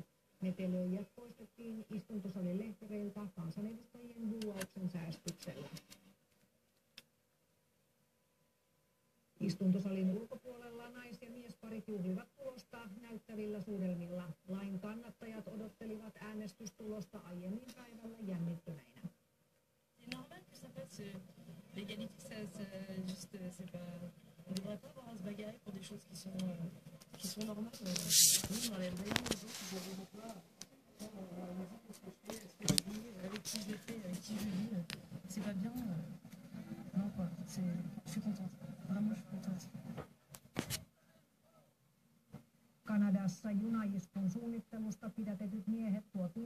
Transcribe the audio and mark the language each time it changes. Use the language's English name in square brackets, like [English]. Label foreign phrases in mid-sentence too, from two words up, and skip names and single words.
[Finnish] Metelöijät poistettiin istuntosalin lehtereiltä kansanedustajien buuauksen säästyksellä. Istuntosalin ulkopuolella nais- ja miesparit juhlivat tulosta näyttävillä suudelmilla. Lain kannattajat odottelivat äänestystulosta aiemmin päivällä jännittyneinä. [French] Normal que ça passe. L'égalité, juste, c'est pas. On ne devrait pas avoir à se bagarrer pour des choses qui sont normales. Nous, on enlève rien aux autres, ils ne verront pas. On me dit qu'est-ce que je fais, est-ce que je vis, avec qui je le fais, avec qui je vis. C'est pas bien. Non, quoi. Je suis contente. Vraiment, je suis contente. [Finnish] Kanadassa junaiskun suunnittelusta pidätetyt miehet